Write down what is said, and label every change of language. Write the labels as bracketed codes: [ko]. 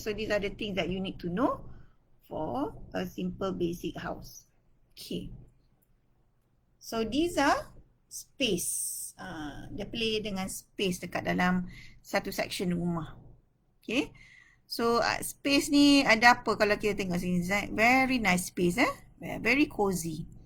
[en] So these are the things that you need to know for a simple basic house. Okay. So these are space. [ms] Dia play dengan space dekat dalam satu section rumah. Okay. So space ni ada apa kalau kita tengok sini? [en] Very nice space very cozy.